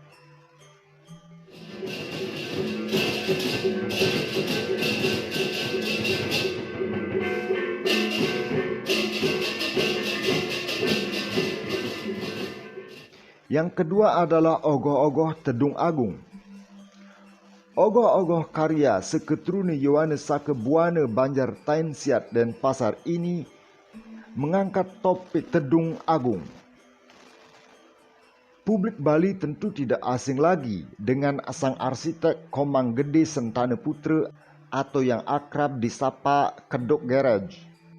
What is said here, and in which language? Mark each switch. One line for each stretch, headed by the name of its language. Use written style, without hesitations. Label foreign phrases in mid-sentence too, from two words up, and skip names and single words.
Indonesian: Yang kedua adalah ogoh-ogoh Tedung Agung. Ogoh-ogoh karya Seketrune Yowane Sake Buane, Banjar Tain Siat Denpasar ini mengangkat topik Tedung Agung. Publik Bali tentu tidak asing lagi dengan sang arsitek Komang Gede Sentane Putra atau yang akrab disapa Kedok Garage.